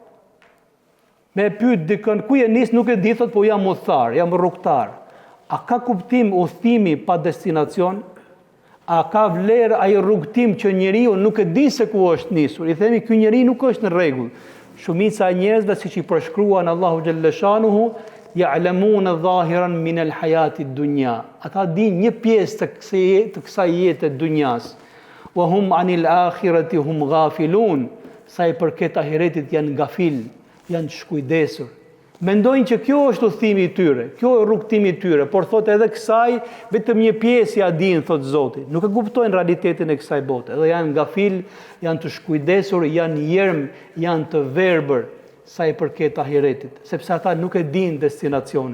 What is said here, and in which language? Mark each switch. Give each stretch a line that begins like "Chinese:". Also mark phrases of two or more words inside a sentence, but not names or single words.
Albanian: Me pyet dikën ku je nis nuk e di, thot po jam udhtar, jam rrugtar. A ka kuptim udhtimi pa destinacion? A ka vlerë ai rrugtim që njeriu nuk e di se ku është nisur? I themi ky njeri nuk është në rregull. Shumica e njerëzve siç i përshkruan Allahu xhalleshanuhu,
Arabic: يعلمون ظاهرا من الحياة الدنيا.
Albanian: Ata din një pjesë të kësaj jete të dunjas.
Arabic: وهم عن الآخرة هم غافلون.
Albanian: Sa i përket ahiretit janë gafil, janë shkujdesur. Mendojnë që kjo është udhëtimi i tyre, kjo është rrugtimi i tyre, por thotë edhe kësaj vetëm një pjesë ja din, thotë Zoti. Nuk e kuptojnë realitetin e kësaj bote. Edhe janë gafil, janë të shkujdesur, janë yerm, janë të verbër sa i përket ahiretit, sepse ata nuk e din destinacionin.